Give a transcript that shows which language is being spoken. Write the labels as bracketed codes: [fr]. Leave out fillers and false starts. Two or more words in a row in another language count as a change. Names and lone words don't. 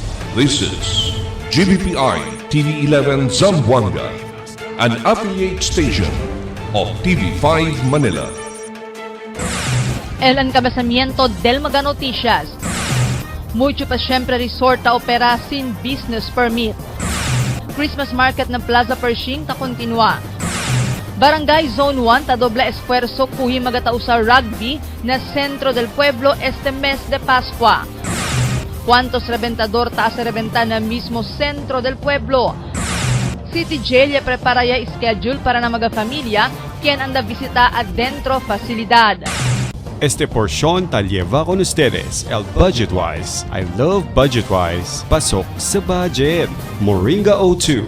[en] This is GBPI TV11 Zamboanga, an affiliate station of TV5 Manila. [cbk] El encabezamiento del Mega Noticias. Mucho pa siyempre resort ta opera sin [en] business permit. Christmas market [cbk] ng Plaza Pershing ta kontinua. Barangay Zone 1 ta dobla esfuerzo kuhi magatao sa rugby na Centro del Pueblo este mes de Pascua. ¿Cuántos reventador ta sa reventa na mismo Centro del Pueblo? City Jail ya prepara ya schedule para na mga familia quien anda visita adentro facilidad. Este porción ta lleva con ustedes el Budgetwise. [en] I love Budgetwise. [tl] Pasok sa budget. [en] Moringa O2.